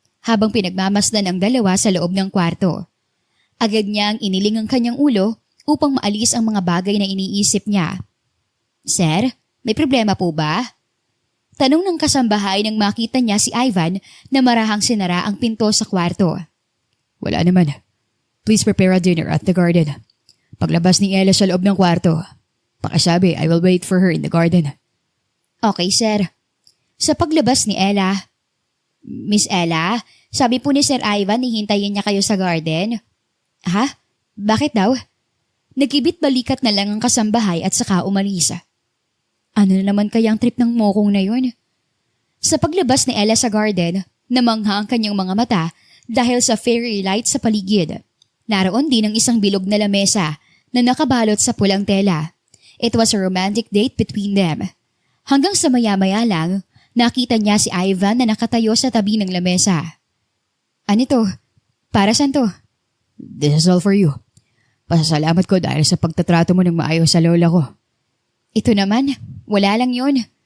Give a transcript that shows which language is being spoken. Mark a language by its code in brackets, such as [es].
[tl] habang pinagmamasdan ang dalawa sa loob ng kwarto. Agad niyang iniling ang kanyang ulo upang maalis ang mga bagay na iniisip niya. Sir, may problema po ba? Tanong ng kasambahay nang makita niya si Ivan na marahang sinara ang pinto sa kwarto. Wala naman. [en] Please prepare a dinner at the garden. [tl] Paglabas ni Ella sa loob ng kwarto, pakisabi [en] I will wait for her in the garden. Okay, sir. [tl] Sa paglabas ni Ella, Miss Ella, sabi po ni Sir Ivan hihintayin niya kayo sa garden. Ha? Bakit daw? Nagkibit balikat na lang ang kasambahay at saka umalis. Ano na naman kaya ang trip ng mokong na yun? Sa paglabas ni Ella sa garden, namangha ang kanyang mga mata dahil sa fairy light sa paligid. Naroon din ang isang bilog na lamesa na nakabalot sa pulang tela. [en] It was a romantic date between them. [tl] Hanggang sa maya-maya lang, nakita niya si Ivan na nakatayo sa tabi ng lamesa. Ano to? Para saan to? [en] This is all for you. [tl] Pasasalamat ko dahil sa pagtatrato mo ng maayos sa lola ko. Ito naman, wala lang yun.